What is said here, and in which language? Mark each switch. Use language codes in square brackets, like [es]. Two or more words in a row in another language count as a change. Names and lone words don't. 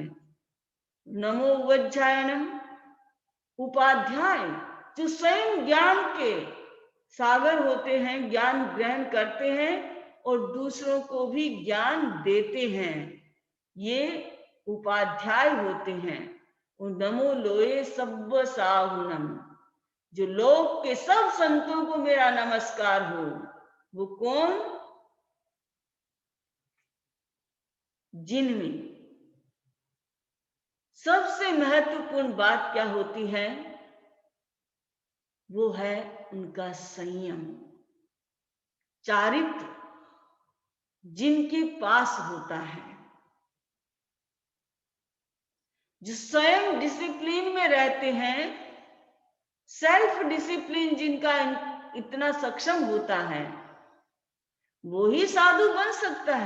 [pra] नमो वज्जायनम, [hi] उपाध्याय जो स्वयं ज्ञान के सागर होते हैं, ज्ञान ग्रहण करते हैं और दूसरों को भी ज्ञान देते हैं, ये उपाध्याय होते हैं। [pra] नमो लोए सब्ब साहुनम, [hi] जो लोक के सब संतों को मेरा नमस्कार हो। वो कौन? जिनमें सबसे महत्वपूर्ण बात क्या होती है? वो है उनका संयम, चारित्र जिनके पास होता है, जो स्वयं डिसिप्लिन में रहते हैं, [en] self discipline [hi] जिनका इतना सक्षम होता है, वो ही साधु बन सकता है।